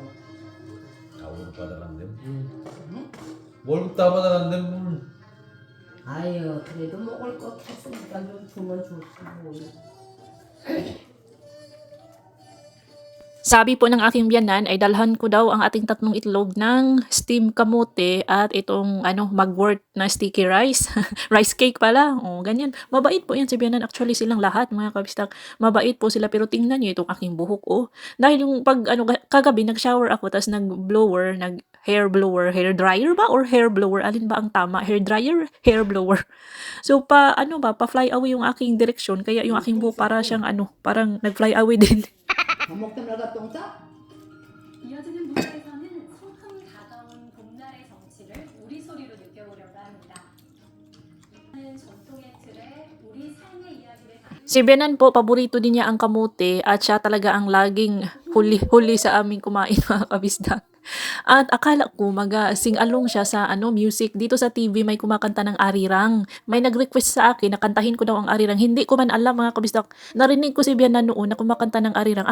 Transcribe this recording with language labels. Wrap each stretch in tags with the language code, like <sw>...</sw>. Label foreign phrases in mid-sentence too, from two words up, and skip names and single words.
<ko>월급 받아간대. 응? 월급 다 받아간대 뭘. 아유 그래도 먹을 거 했으니까 좀 주면 좋지 뭐.</ko> <tl>Sabi po ng aking biyanan ay dalhan ko daw ang ating tatlong itlog ng steam kamote at itong mugwort na</tl> <en>sticky rice. Rice cake</en> <tl>pala. Ganyan. Mabait po yan si biyanan. Actually silang lahat mga kabistak. Mabait po sila, pero tingnan niyo itong aking buhok. Dahil yung kagabi nag-shower ako, tapos</tl> <en>hair blower, hair dryer</en> <tl>ba</tl> <en>or hair blower?</en> <tl>Alin ba ang tama?</tl> <en>Hair dryer, hair blower.</en> <tl>So pa</tl> <en>fly away</en> <tl>yung aking direksyon, kaya yung aking buhok para siyang parang nag-</tl> <en>fly away</en> <tl>din.</tl> <ko>밥 먹다 말가 똥 싸? 이어지는 무대에서는 소풍 다가온 봄날의 정취를 우리 소리로 느껴보려고 합니다. 전통의 틀에 우리 삶의 이야기를</ko> <tl>Si Benan po, paborito din niya ang kamote at siya talaga ang laging huli sa aming kumain mga kabisdak. At akala ko sing-along siya sa music. Dito sa TV may kumakanta ng arirang. May nag-request sa akin na kantahin ko daw ang arirang. Hindi ko man alam mga kabisdak. Narinig ko si Biana noon na kumakanta ng arirang.</tl>